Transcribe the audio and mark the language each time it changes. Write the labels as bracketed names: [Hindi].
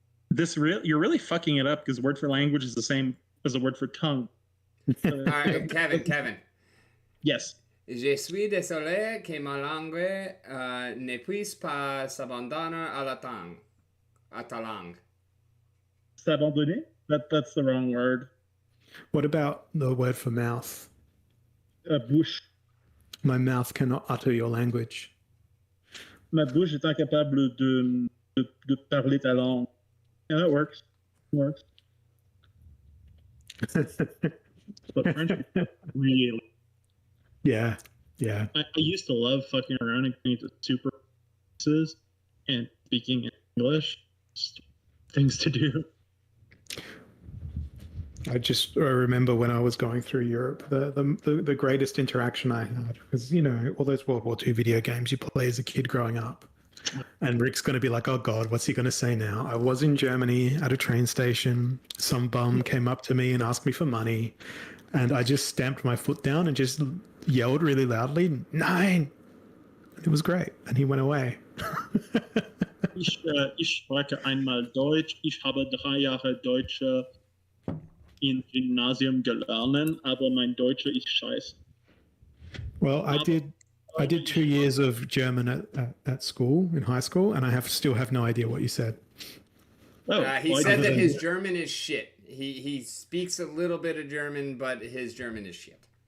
[English] You're really fucking it up because the word for language is the same as the word for tongue. All right, Kevin. Yes. [French] Je suis désolé que ma langue ne puisse pas s'abandonner à ta langue. [English] S'abandonner? That's the wrong word. What about the word for mouth? [French] Bouche. [English] My mouth cannot utter your language. [French] Ma bouche est incapable de parler ta langue. [English] Yeah, that works. But French, really. Yeah. I used to love fucking around and going to super and speaking English. Things to do. I remember when I was going through Europe, the greatest interaction I had was, all those World War II video games you play as a kid growing up. And Rick's going to be like, oh God, what's he going to say now? I was in Germany at a train station. Some bum came up to me and asked me for money. And I just stamped my foot down and just yelled really loudly, Nine! It was great. And he went away. [German] Ich spreche einmal Deutsch. Ich habe 3 Jahre Deutsch im Gymnasium gelernt, aber mein Deutsch ist scheiße. [English] Well, I did 2 years of German at school, in high school, and I still have no idea what you said. He said that his German is shit. He speaks a little bit of German, but his German is shit.